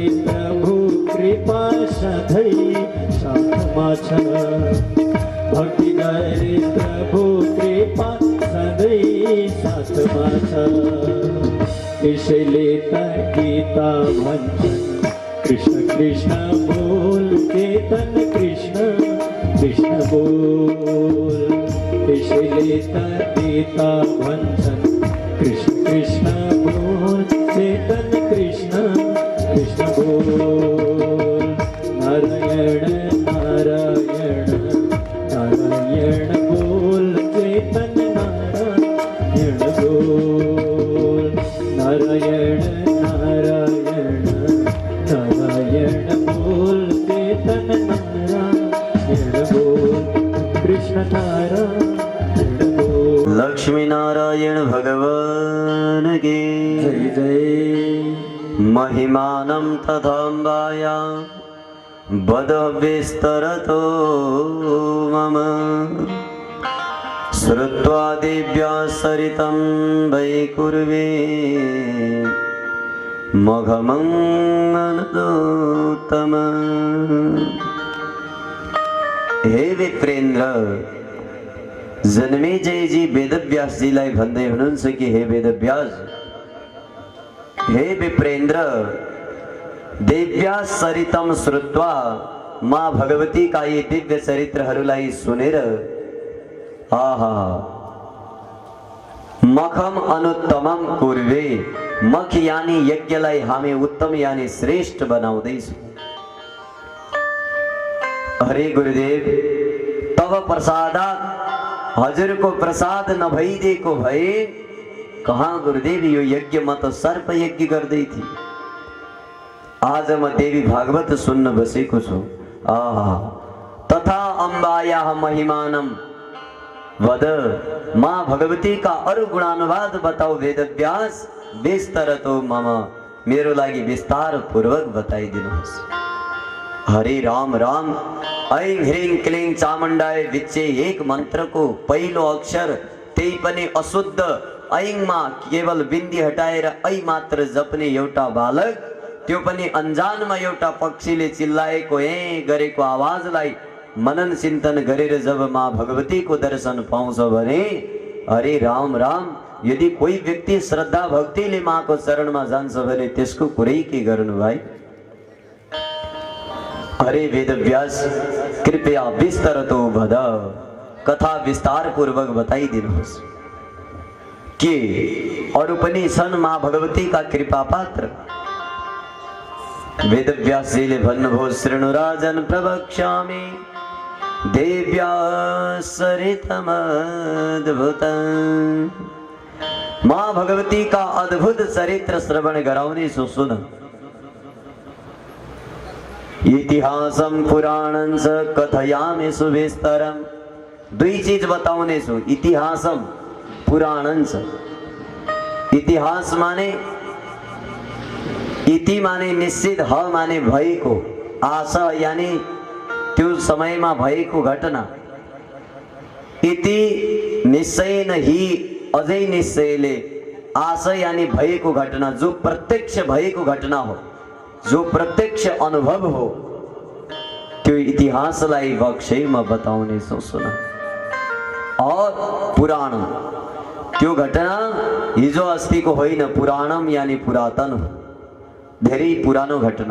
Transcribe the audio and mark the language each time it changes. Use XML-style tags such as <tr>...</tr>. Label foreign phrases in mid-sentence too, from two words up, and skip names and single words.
<ne>प्रभु कृपा सधैँ साथमा छ, भक्ति गरी प्रभु कृपा सधैँ साथमा छ, त्यसैले त गीता भन्छन् कृष्ण कृष्ण बोल चेतन कृष्ण कृष्ण बोल, त्यसैले त गीता भन्छन् कृष्ण कृष्ण बोल चेतन कृष्ण कृष्ण बोल, नारायण नारायण नारायण बोल चेतन नारायण बोल, नारायण नारायण नारायण बोल चेतन नारायण बोल, कृष्ण नारायण बोल।</ne> <hi>लक्ष्मी नारायण भगवान की जय जय।</hi> <sa>महिमानं तथाम्बाया वद विस्तरतो मम श्रुत्वा दिव्या सरितं वैकुर्वे मघमंगनोत्तम।</sa> <ne>हे विप्रेन्द्र, जन्मेजयजी वेदव्यासजीलाई भन्दै हुनुहुन्छ कि हे वेदव्यास, हे विप्रेन्द्र,</ne> <sa>दिव्या सरितम श्रुत्वा,</sa> <hi>माँ भगवती का ये दिव्य</hi> <ne>चरित्रहरूलाई सुनेर आहा</ne> <sa>मखम अनुत्तमम कुर्वे,</sa> <ne>मख यानी यज्ञलाई हामी उत्तम यानी श्रेष्ठ बनाउँदैछौँ।</ne> <sa>हरे गुरुदेव, तब प्रसादात,</sa> <ne>हजुरको प्रसाद नभइदिएको भए कहाँ गुरुदेव यो यज्ञ म त सर्प यज्ञ गर्दै थिएँ। आज म देवी भागवत सुन्न बसेको छु। आहा,</ne> <sa>तथा अम्बायाः महिमानम वद,</sa> <hi>माँ भगवती का</hi> <ne>अरु गुणानुवाद बताओ वेदव्यास,</ne> <sa>विस्तरतो मम,</sa> <ne>मेरो लागि विस्तार पूर्वक बताइदिनुहोस्। हरे राम राम।</ne> <sa>ऐं ह्रीं क्लीं चामुण्डाय विच्चे</sa> <ne>एक मन्त्रको पहिलो अक्षर त्यही पनि अशुद्ध ऐंमा केवल बिन्दी हटाएर ऐ मात्र जप्ने एउटा बालक, त्यो पनि अनजानमा एउटा पक्षीले चिल्लाएको ए गरेको आवाजलाई मनन चिन्तन गरेर जब माँ भगवती को दर्शन पाउँछ भने हरे राम राम, यदि कोही व्यक्ति श्रद्धा भक्तिले माँ को चरणमा जान्छ भने त्यसको कुरै के गर्नु भाइ।</ne> <sa>हरे वेदव्यास, कृपया विस्तरतो वद,</sa> <ne>कथा विस्तार पूर्वक बताइदिनुहोस्। के अरु पनि छन्</ne> <hi>माँ भगवती का</hi> <ne>कृपा पात्र? वेदव्यासजीले भन्नुभयो,</ne> <sa>शृणु राजन प्रवक्ष्यामि देव्या सरितमद्भुतं।</sa> <hi>माँ भगवती का</hi> <ne>अद्भुत चरित्र श्रवण गराउने छु, सुन।</ne> <sa>इतिहासम पुराणं च कथयामि सुविस्तरम,</sa> <ne>दुई चीज बताउने छु,</ne> <sa>इतिहासम पुराणं च।</sa> <ne>इतिहास माने, इति माने निश्चित, ह माने भएको, आश यानी त्यो समयमा भएको घटना,</ne> <sa>इति निश्चयन हि</sa> <ne>अझै निश्चयले, आश यानी भएको घटना, जो प्रत्यक्ष भएको घटना हो, जो प्रत्यक्ष अनुभव हो, त्यो इतिहासलाई वक्ष्यमा बताउने छु, सुन। और पुराणम, त्यो घटना हिजो अस्तिको होइन, पुराणम यानी पुरातन हो, धेरै पुरानो घटना।</ne>